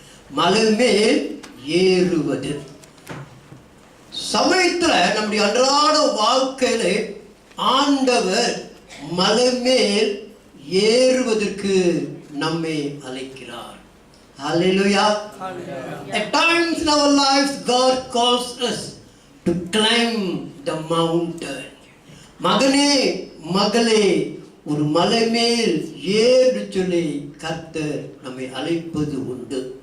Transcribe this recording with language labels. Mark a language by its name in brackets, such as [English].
[Tamil] மலை மேல் ஏறுவது. சமயத்தில் நம்முடைய அன்றாட வாழ்க்கையில ஆண்டவர் மலை மேல் ஏறுவதற்கு நம்மை அழைக்கிறார். [English] Hallelujah. At times in our lives, God calls us to climb the mountain. [Tamil] மகனே, மகளே, ஒரு மலை மேல் ஏறு சொல்லி கர்த்தர் நம்மை அழைப்பது உண்டு.